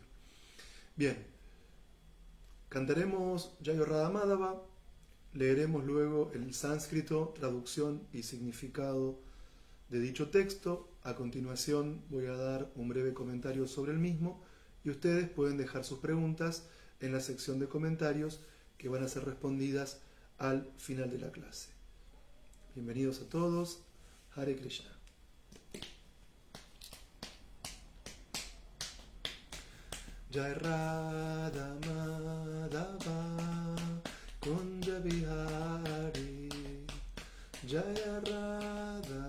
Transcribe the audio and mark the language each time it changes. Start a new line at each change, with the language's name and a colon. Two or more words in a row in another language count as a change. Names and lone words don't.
Spanish: Bien, cantaremos Jayo Radha Madhava, leeremos luego el sánscrito, traducción y significado de dicho texto. A continuación voy a dar un breve comentario sobre el mismo y ustedes pueden dejar sus preguntas en la sección de comentarios que van a ser respondidas al final de la clase. Bienvenidos a todos.
Sanskrit: Hare Krishna. Jai Radha Madhava Kunja Bihari, Jai Radha